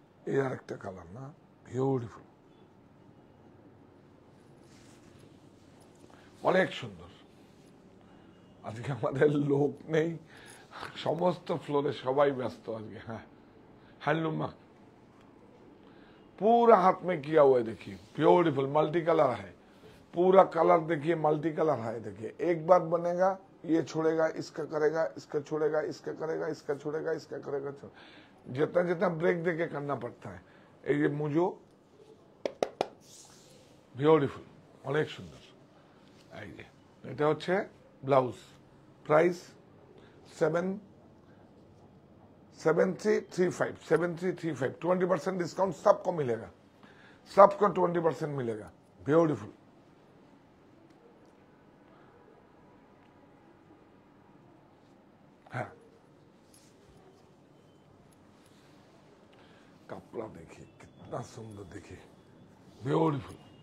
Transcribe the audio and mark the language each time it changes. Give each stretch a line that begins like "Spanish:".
Bangla: এই আর একটা কালার না, বিউটিফুল, অনেক সুন্দর। আজকে আমাদের লোক নেই, সমস্ত ফ্লোরে সবাই ব্যস্ত আজকে।
Hindi: হ্যাঁ हैंडलूम में पूरा हाथ में किया हुआ है, देखिए ब्यूटीफुल, मल्टी कलर है, पूरा कलर देखिए मल्टी कलर है। देखिए एक बार बनेगा, ये छोड़ेगा, इसका करेगा, इसका छोड़ेगा, इसका करेगा, इसका छोड़ेगा, इसका करेगा, जितना जितना ब्रेक देके करना पड़ता है। ये मुझो
Bangla: বিউটিফুল, অনেক সুন্দর। এই যে এটা হচ্ছে ব্লাউজ, প্রাইস 7335, 7335,
Hindi: 20% डिस्काउंट सबको मिलेगा, सबको 20% मिलेगा। ब्यूटीफुल, हाँ कपड़ा देखिए कितना सुंदर, देखिए ब्यूटीफुल,